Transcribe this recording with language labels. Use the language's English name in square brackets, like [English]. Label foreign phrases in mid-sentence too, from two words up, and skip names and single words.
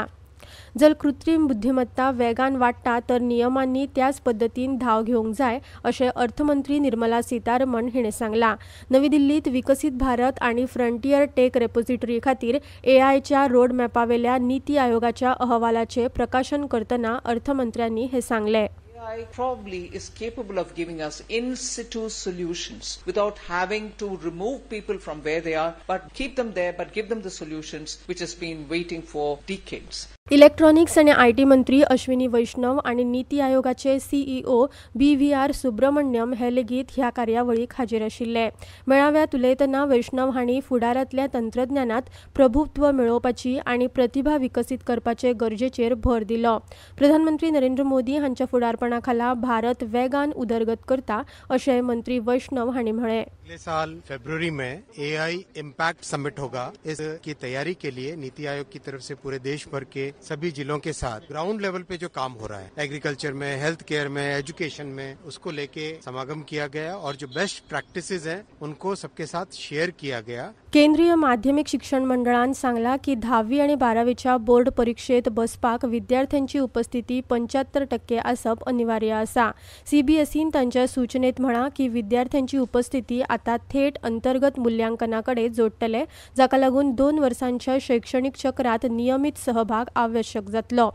[Konkani] जर कृत्रीम बुद्धिमत्ता वेगान वाडटा तर नियमांनी त्याच पद्दतीन धाव घेवंक जाय अशें अर्थमंत्री निर्मला सीतारमण हिणें सांगलां. नवी दिल्लीत विकसीत भारत आनी [English] frontier tech repository [Konkani] खातीर AIच्या रोडमॅपावेल्या नीती आयोगाच्या अहवालाचें प्रकाशन करतना अर्थमंत्र्यांनी हें सांगलें. [English] AI probably is capable of giving us in situ solutions without having to remove people from where they are, but keep them there, but give them the solutions which has been waiting for decades. [Konkani] इलेक्ट्रॉनिक्स आनी IT मंत्री अश्विनी वैष्णव आनी नीती आयोगाचे CEO BVR सुब्रमण्यम हे लेगीत ह्या कार्यावळीक हाजीर आशिल्ले. मेळाव्यात उलयतना वैष्णव हांणी फुडारांतल्या तंत्रज्ञानात प्रभुत्व मेळोवपाची आनी प्रतिभा विकसीत करपाचे गरजेचेर भर दिलो. प्रधानमंत्री नरेंद्र मोदी हांच्या फुडारपणा खाला भारत वेगान उदरगत करता अशें मंत्री वैष्णव हांणी म्हळें. [Hindi] अगले साल फरवरी में AI इम्पैक्ट समिट होगा. इसकी तैयारी के लिए नीति आयोग की तरफ से पूरे देश भर के सभी जिलों के साथ [English] ground level [Hindi] पे जो काम हो रहा है, एग्रीकल्चर में, [English] health care [Hindi] में, एजुकेशन में, उसको लेके समागम किया गया और जो [English] best practices [Hindi] हैं उनको सबके साथ शेयर किया गया. [Konkani] केंद्रीय माध्यमिक शिक्षण मंडळान सांगला की 10वी आनी 12वीच्या बोर्ड परीक्षेत बसपाक विद्यार्थ्यांची उपस्थिती 75% आसप अनिवार्य आसा. CBSEन तांच्या सूचनेत म्हळां की विद्यार्थ्यांची उपस्थिती आता थेट अंतर्गत मुल्यांकनाकडे जोडटले, जाका लागून 2 वर्सांच्या शैक्षणिक चक्रात नियमित सहभाग आवश्यक जातलो.